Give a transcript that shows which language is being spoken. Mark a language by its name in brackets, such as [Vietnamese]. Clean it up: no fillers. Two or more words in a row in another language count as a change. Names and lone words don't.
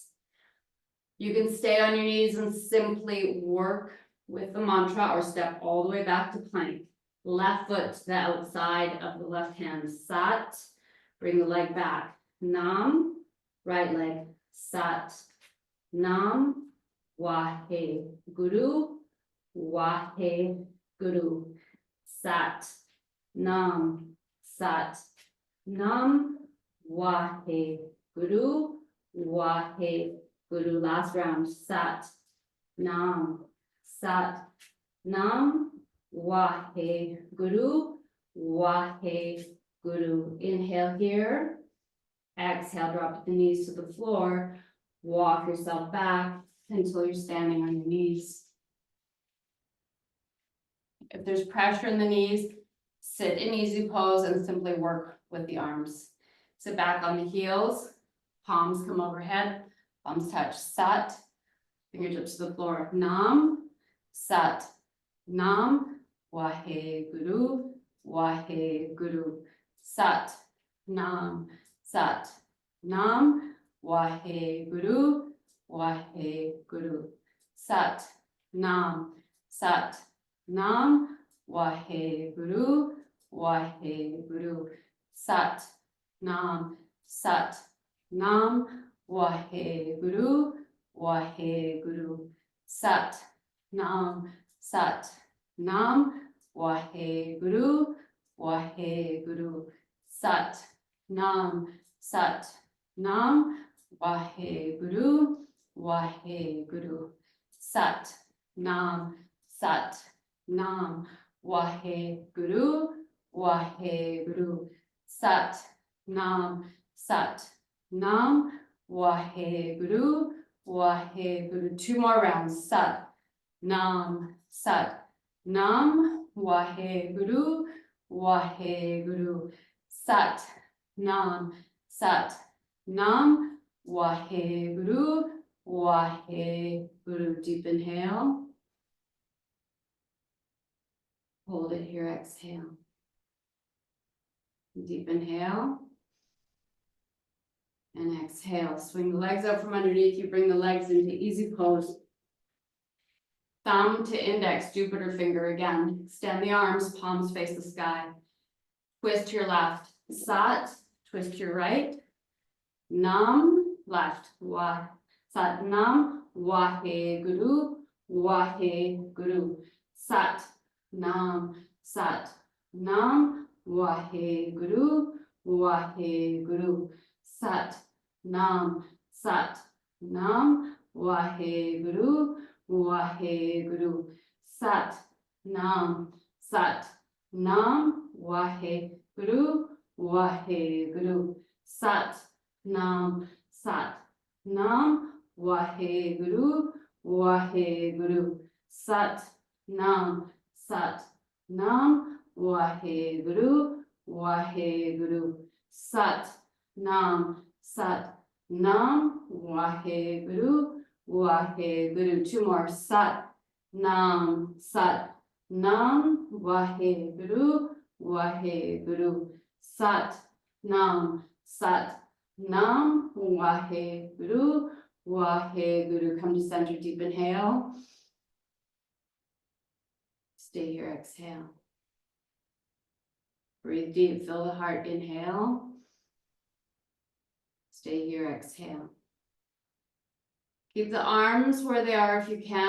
[English] You can stay on your knees and simply work with the mantra or step all the way back to plank. Left foot to the outside of the left hand. Sat. Bring the leg back. Nam. Right leg. [Punjabi] ਸਤਿ ਨਾਮ. ਵਾਹਿ ਗੁਰੂ ਵਾਹਿ ਗੁਰੂ. ਸਤਿ ਨਾਮ ਸਤਿ. Nam. ਵਾਹਿ ਗੁਰੂ. ਵਾਹਿ ਗੁਰੂ. [English] Last round. [Punjabi] Sat. ਨਾਮ ਸਤਿ ਨਾਮ. ਵਾਹਿ ਗੁਰੂ ਵਾਹਿ ਗੁਰੂ. [English] Inhale here. Exhale, drop the knees to the floor. Walk yourself back until you're standing on your knees. If there's pressure in the knees, sit in easy pose and simply work with the arms. Sit back on the heels, palms come overhead, palms touch. Sat, fingertips to the floor. [Punjabi] ਨਾਮ ਸਤਿ ਨਾਮ, ਵਾਹਿ ਗੁਰੂ ਵਾਹਿ ਗੁਰੂ. ਸਤਿ ਨਾਮ ਸਤਿ ਨਾਮ, ਵਾਹਿ ਗੁਰੂ ਵਾਹਿ ਗੁਰੂ. ਸਤਿ ਨਾਮ ਸਤਿ ਨਾਮ, ਵਾਹਿ ਗੁਰੂ ਵਾਹਿ ਗੁਰੂ. ਸਤਿ ਨਾਮ ਸਤਿ ਨਾਮ, ਵਾਹਿ ਗੁਰੂ ਵਾਹਿ ਗੁਰੂ. ਸਤਿ ਨਾਮ ਸਤਿ ਨਾਮ, ਵਾਹਿ ਗੁਰੂ ਵਾਹਿ ਗੁਰੂ. ਸਤਿ ਨਾਮ ਸਤਿ ਨਾਮ, ਵਾਹਿ ਗੁਰੂ ਵਾਹਿ ਗੁਰੂ. ਸਤਿ ਨਾਮ ਸਤਿ ਨਾਮ, ਵਾਹਿ ਗੁਰੂ ਵਾਹਿ ਗੁਰੂ. ਸਤਿ ਨਾਮ ਸਤਿ ਨਾਮ, ਵਾਹਿ ਗੁਰੂ ਵਾਹਿ ਗੁਰੂ. [English] Two more rounds. [Punjabi] ਸਤਿ ਨਾਮ ਸਤਿ ਨਾਮ, ਵਾਹਿ ਗੁਰੂ ਵਾਹਿ ਗੁਰੂ. ਸਤਿ ਨਾਮ ਸਤਿ ਨਾਮ, ਵਾਹਿ ਗੁਰੂ ਵਾਹਿ ਗੁਰੂ. [English] Deep inhale. Hold it here, exhale. Deep inhale. And exhale. Swing the legs out from underneath you. Bring the legs into easy pose. Thumb to index, Jupiter finger again. Extend the arms, palms face the sky. Twist to your left. Sat, twist to your right. Nam, left. [Punjabi] ਵਾ ਸਤਿ ਨਾਮ, ਵਾਹਿ ਗੁਰੂ ਵਾਹਿ ਗੁਰੂ. ਸਤਿ ਨਾਮ ਸਤਿ ਨਾਮ, ਵਾਹਿ ਗੁਰੂ ਵਾਹਿ ਗੁਰੂ. ਸਤਿ ਨਾਮ ਸਤਿ ਨਾਮ, ਵਾਹਿ ਗੁਰੂ ਵਾਹਿ ਗੁਰੂ. ਸਤਿ ਨਾਮ ਸਤਿ ਨਾਮ, ਵਾਹਿ ਗੁਰੂ ਵਾਹਿ ਗੁਰੂ. ਸਤਿ ਨਾਮ ਸਤਿ ਨਾਮ, ਵਾਹਿ ਗੁਰੂ ਵਾਹਿ ਗੁਰੂ. ਸਤਿ ਨਾਮ ਸਤਿ ਨਾਮ, ਵਾਹਿ ਗੁਰੂ ਵਾਹਿ ਗੁਰੂ. ਸਤਿ ਨਾਮ ਸਤਿ ਨਾਮ, ਵਾਹਿ ਗੁਰੂ ਵਾਹਿ ਗੁਰੂ. [English] Two more. [Punjabi] ਸਤਿ ਨਾਮ ਸਤਿ ਨਾਮ, ਵਾਹਿ ਗੁਰੂ ਵਾਹਿ ਗੁਰੂ. ਸਤਿ ਨਾਮ ਸਤਿ ਨਾਮ, ਵਾਹਿ ਗੁਰੂ ਵਾਹਿ ਗੁਰੂ. [English] Come to center, deep inhale. Stay here, exhale. Breathe deep, fill the heart, inhale. Stay here, exhale. Keep the arms where they are if you can.